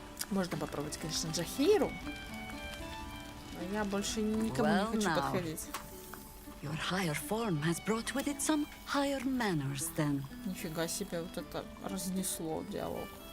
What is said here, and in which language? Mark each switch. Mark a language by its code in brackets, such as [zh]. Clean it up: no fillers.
[ru] Можно попробовать, конечно, Джахейру, но я больше никому не хочу подходить. [en] Your higher form has brought with it some higher manners, then. [ru] Нифига себе, вот это разнесло диалог.